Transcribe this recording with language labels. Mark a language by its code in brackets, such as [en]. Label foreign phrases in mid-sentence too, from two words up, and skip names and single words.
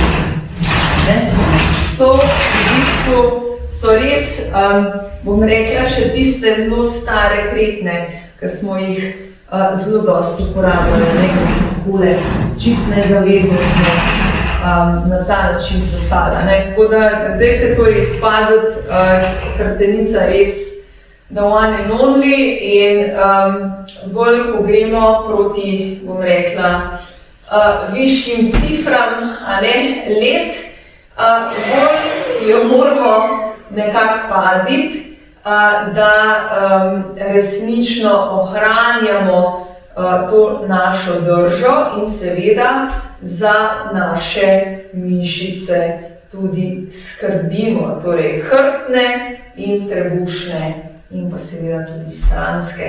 [sl] To v bistvu so res, bom rekla, še tiste zelo stare kretne, ki smo jih zelo dosti uporabljali, ki smo takole čist nezavednostno na ta način sesala. Tako da dajte to res paziti, hrbtenica res [en] the one and only [sl] in bolj, ko gremo proti, bom rekla, višjim cifram, let, bolj jo moramo nekako paziti, da resnično ohranjamo to našo držo in seveda za naše mišice tudi skrbimo, torej hrbtne in trebušne in pa seveda tudi stranske.